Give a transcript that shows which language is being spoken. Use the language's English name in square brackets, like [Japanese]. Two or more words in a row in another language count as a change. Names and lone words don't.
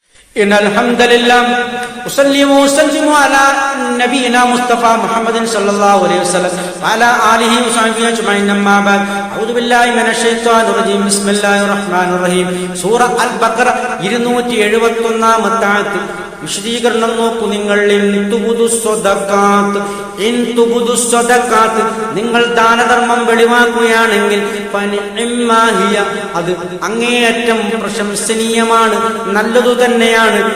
[Arabic] إن الحمد لله أصلي وأسلم على نبينا مصطفى محمد صلى الله عليه وسلم وعلى آله وصحبه أجمعين أما بعد أعوذ بالله من الشيطان الرجيم بسم الله الرحمن الرحيم [Malayalam] സൂറ അൽ-ബഖറ 271 ആയത്ത് വിശദീകരണം നോക്കൂ. നിങ്ങൾ നിങ്ങൾ ദാനധർമ്മം വെളിവാക്കുകയാണെങ്കിൽ അത് അങ്ങേയറ്റം പ്രശംസനീയമാണ്, നല്ലതു തന്നെയാണ്.